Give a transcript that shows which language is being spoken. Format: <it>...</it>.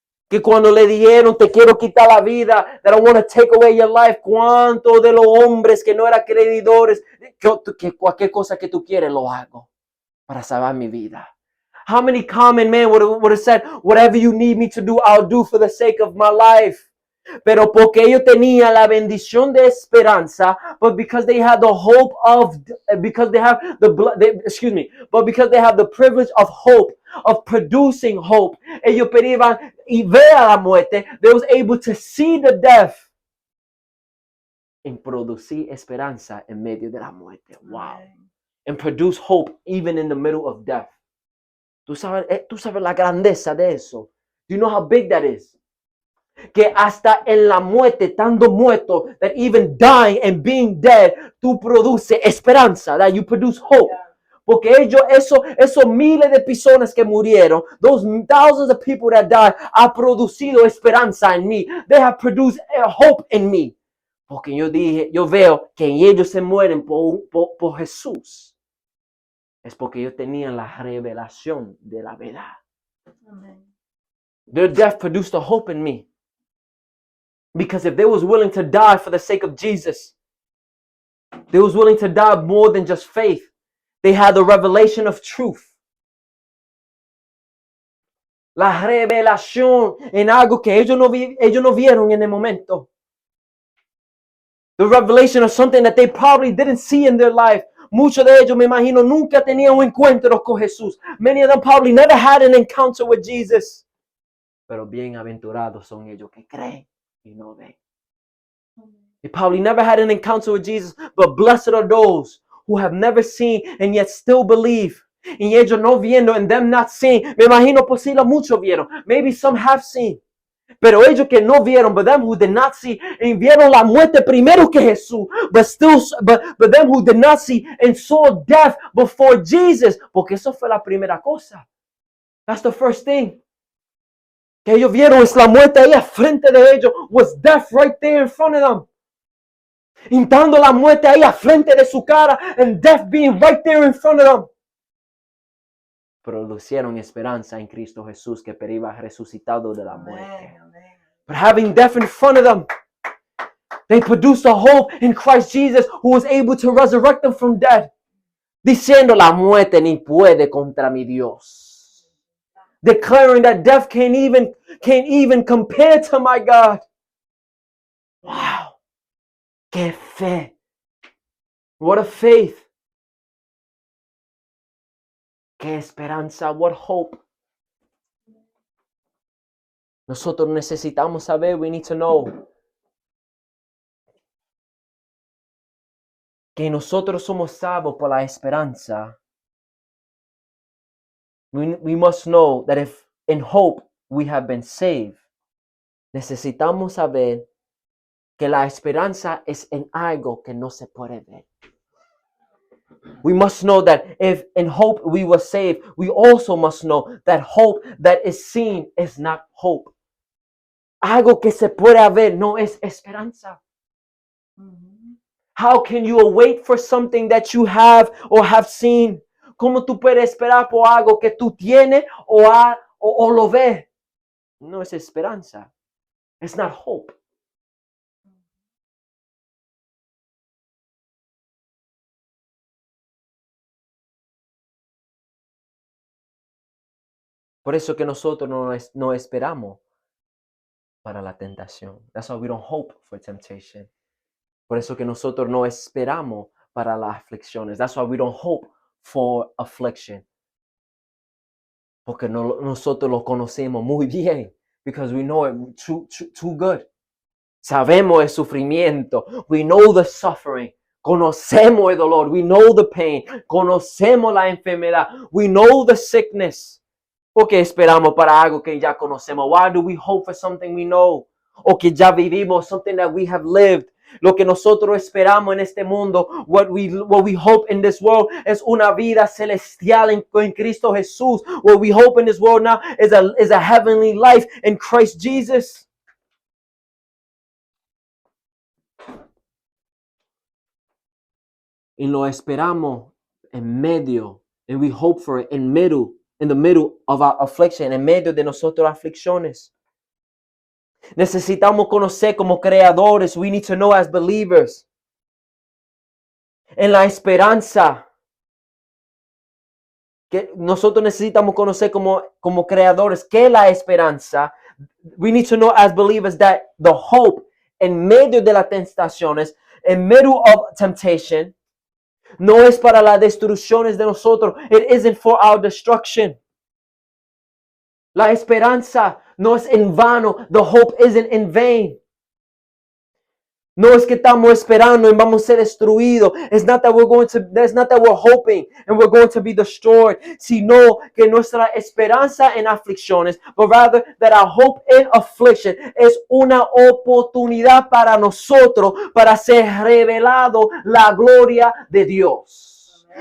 <es>Que cuando le dijeron, te quiero quitar la vida,</es> <en>that I want to take away your life,</en> <es>¿cuántos de los hombres que no eran creidores, que cualquier cosa que tú quieres lo hago para salvar mi vida?</es> <en>How many common men would have said, whatever you need me to do, I'll do for the sake of my life?</en> <es>Pero porque ellos tenían la bendición de esperanza,</es> <en>but because they had the hope of, because they have the but because they have the privilege of hope, of producing hope,</en> <es>ellos pedían y ver a la muerte,</es> <en>they was able to see the death and</en> <es>producir esperanza en medio de la muerte.</es> <en>Wow. And produce hope even in the middle of death.</en> <es>Tú sabes la grandeza de eso.</es> <en>Do you know how big that is?</en> <es>Que hasta en la muerte, estando muerto,</es> <en>that even dying and being dead,</en> <es>tú produces esperanza,</es> <en>that you produce hope.</en> <es>Porque esos miles de personas que murieron,</es> <en>those thousands of people that died,</en> <es>ha producido esperanza en mí.</es> <en>They have produced hope in me.</en> <es>Porque yo veo que ellos se mueren por Jesús. Es porque ellos tenían la revelación de la verdad. Amen.</es> <en>Their death produced a hope in me. Because if they was willing to die for the sake of Jesus, they was willing to die more than just faith. They had the revelation of truth.</en> <es>La revelación en algo que ellos no vieron en el momento.</es> <en>The revelation of something that they probably didn't see in their life.</en> <es>Muchos de ellos, me imagino, nunca tenían un encuentro con Jesús.</es> <en>Many of them probably never had an encounter with Jesus.</en> <es>Pero bienaventurados son ellos que creen y no ven.</es> <en>They probably never had an encounter with Jesus, but blessed are those who have never seen and yet still believe.</en> <es>Y ellos no viendo</es> <en>and them not seeing.</en> <es>Me imagino posible muchos vieron.</es> <en>Maybe some have seen.</en> <es>Pero ellos que no vieron,</es> <en>but them who did not see, and</en> <es>vieron la muerte primero que Jesús,</es> <en>but them who did not see and saw death before Jesus,</en> <es>porque eso fue la primera cosa.</es> <en>That's the first thing.</en> <es>Que ellos vieron es la muerte ahí frente de ellos,</es> <en>was death right there in front of them.</en> <es>Intando la muerte ahí frente de su cara,</es> <en>and death being right there in front of them.</en> <es>Producieron esperanza en Cristo Jesús que iba resucitado de la muerte. Amen.</es> <en>But having death in front of them, they produced a hope in Christ Jesus who was able to resurrect them from death.</en> <es>Diciendo la muerte ni puede contra mi Dios.</es> <en>Declaring that death can't even compare to my God. Wow.</en> <es>Qué fe.</es> <en>What a faith.</en> <es>Qué esperanza,</es> <en>what hope.</en> <es>Nosotros necesitamos saber,</es> <en>we need to know,</en> <es>que nosotros somos salvos por la esperanza.</es> <en>We must know that if in hope we have been saved,</en> <es>necesitamos saber que la esperanza es en algo que no se puede ver.</es> <en>We must know that if in hope we were saved, we also must know that hope that is seen is not hope.</en> <es>Algo que se puede ver no es esperanza. Mm-hmm.</es> <en>How can you wait for something that you have or have seen?</en> <es>¿Cómo tú puedes esperar por algo que tú tienes o lo ves? No es esperanza.</es> <en>It's not hope.</en> <es>Por eso que nosotros no esperamos para la tentación.</es> <en>That's why we don't hope for temptation.</en> <es>Por eso que nosotros no esperamos para las aflicciones.</es> <en>That's why we don't hope for affliction.</en> <es>Porque nosotros lo conocemos muy bien.</es> <en>Because we know it too good.</en> <es>Sabemos el sufrimiento.</es> <en>We know the suffering.</en> <es>Conocemos el dolor.</es> <en>We know the pain.</en> <es>Conocemos la enfermedad.</es> <en>We know the sickness.</en> <es>¿Por qué esperamos para algo que ya conocemos?</es> <en>Why do we hope for something we know?</en> <es>O que ya vivimos,</es> <en>something that we have lived.</en> <es>Lo que nosotros esperamos en este mundo,</es> <en>what we hope in this world,</en> <es>es una vida celestial en Cristo Jesús.</es> <en>What we hope in this world now is a heavenly life in Christ Jesus.</en> <es>Y lo esperamos en medio,</es> <en>and we hope for it in the middle of our affliction,</en> <es>en medio de nosotros aflicciones. Necesitamos conocer como creadores.</es> <en>We need to know as believers.</en> <es>En la esperanza que nosotros necesitamos conocer como creadores, que la esperanza.</es> <en>We need to know as believers that the hope</en> <es>en medio de las tentaciones, en medio</es> <en>of temptation,</en> <es>no es para las destrucciones de nosotros.</es> <en>It isn't for our destruction.</en> <es>La esperanza no es en vano.</es> <en>The hope isn't in vain.</en> <es>No es que estamos esperando y vamos a ser destruidos.</es> <en>It's not that that's not that we're hoping and we're going to be destroyed.</en> <es>Sino que nuestra esperanza en aflicciones,</es> <en>but rather that our hope in affliction</en> <es>es una oportunidad para nosotros para ser revelado la gloria de Dios.</es>